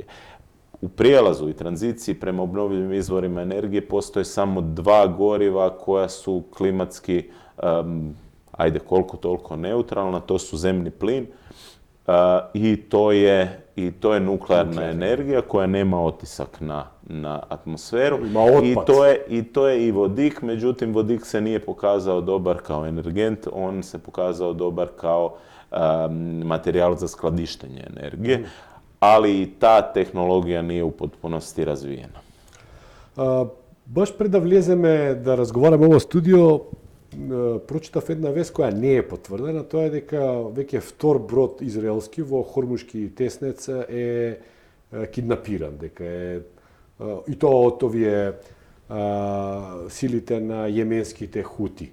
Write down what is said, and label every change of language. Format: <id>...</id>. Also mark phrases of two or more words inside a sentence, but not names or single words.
<hr>U prijelazu i tranziciji prema obnovljivim izvorima energije postoje samo dva goriva koja su klimatski, ajde koliko toliko neutralna, to su zemni plin i to je nuklearna energija koja nema otisak na atmosferu. Ima otpad. I to je i vodik, međutim vodik se nije pokazao dobar kao energent, on se pokazao dobar kao materijal za skladištenje energije. Ali i ta tehnologija nije u potpunosti razvijena.</hr> <mk>Баш пред да влеземе да разговараме во студио, прочитав една вест која не е потврдена, тоа е дека веќе втор брод израелски во Хормушки теснец е киднапиран, дека е и тоа од овие силите на јеменските хути.</mk>